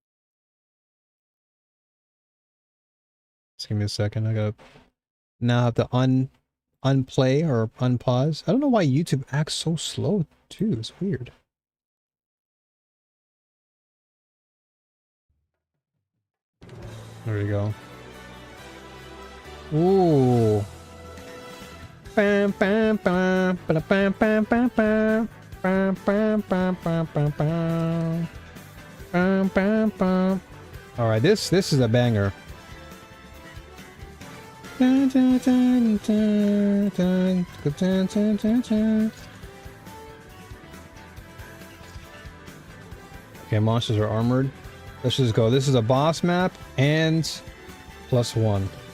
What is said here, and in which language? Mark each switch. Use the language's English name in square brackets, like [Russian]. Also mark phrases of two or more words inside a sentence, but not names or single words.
[English] Just give me a second. I gotta now have to unplay or unpause. I don't know why YouTube acts so slow too. It's weird. There we go. Ooh. Bam bam bam bam bam bam bam bam bam bam bam bam bam bam bam bam. All right, this is a banger. Okay, monsters are armored. Let's just go. This is a boss map and +1.